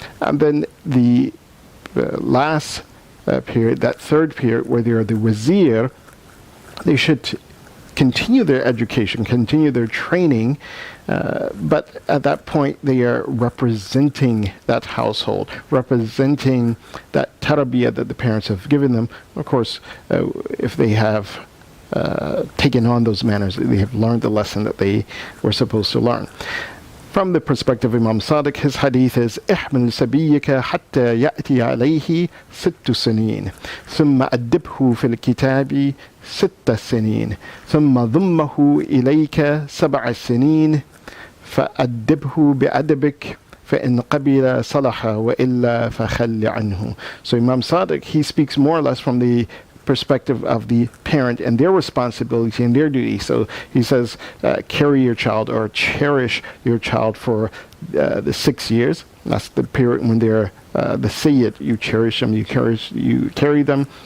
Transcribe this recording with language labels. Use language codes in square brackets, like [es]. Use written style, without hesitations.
[en] And then the last period, that third period where they are the wazir, they should continue their education, continue their training, but at that point they are representing that household, representing that tarbiyah that the parents have given them. Of course, if they have taken on those manners, they have learned the lesson that they were supposed to learn. From the perspective of Imam Sadiq, his hadith is [ar] احمل سبيك حتى يأتي عليه 6 سنين ثم أدبه في الكتاب 6 سنين ثم ضمه إليك 7 سنين فأدبه بأدبك فإن قبل صلح وإلا فخل عنه. [en] So Imam Sadiq, he speaks more or less from the perspective of the parent and their responsibility and their duty. So he says, carry your child or cherish your child for the 6 years. That's the period when they're the sayyid. You cherish them, you carry them.